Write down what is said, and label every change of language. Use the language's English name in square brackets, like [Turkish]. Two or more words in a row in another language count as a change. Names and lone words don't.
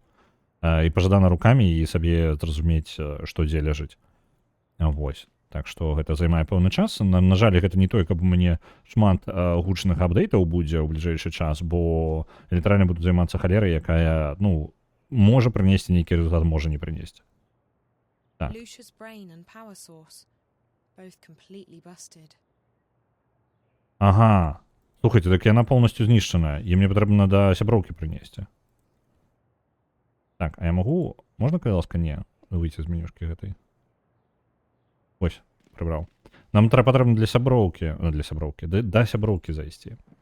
[Belarusian] І пажадана рукамі і сабе зразумець, што дзе ляжыць. Вось. Так што гэта займае пэўны час. На жаль, гэта не той, каб у мяне шмат гучных апдэйтаў будзе ў бліжэйшы час, бо літаральна буду займацца халерай, якая, ну, можа прынесці нейкі результат, можа не прынесці. Так. [English] Lucia's brain and power source, both completely busted. [Belarusian] Ага. Слухайте, так яна полностью знішчаная, і мне патрэбна да сяброўкі прынесці. Так, а я магу... Можна, калі ласка, не выйти з менюшкі гэтай? Ось, прыбраў. Нам патрэбна для сяброўкі, да сяброўкі зайсці.